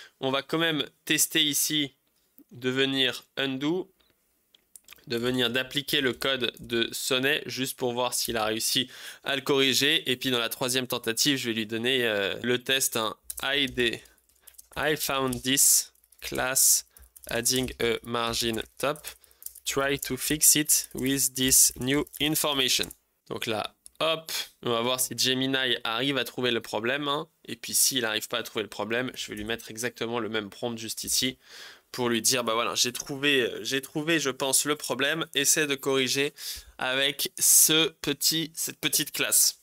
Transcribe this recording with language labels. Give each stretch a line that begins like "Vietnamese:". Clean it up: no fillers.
French: On va quand même tester ici de venir undo, d'appliquer le code de Sonnet juste pour voir s'il a réussi à le corriger. Et puis dans la 3e tentative, je vais lui donner le test
English: I found this class adding a margin top. try to fix it with this new information.
French: Donc là, hop, on va voir si Gemini arrive à trouver le problème. Hein. Et puis s'il n'arrive pas à trouver le problème, je vais lui mettre exactement le même prompt juste ici pour lui dire, bah voilà, j'ai trouvé, je pense, le problème. Essaie de corriger avec cette petite classe.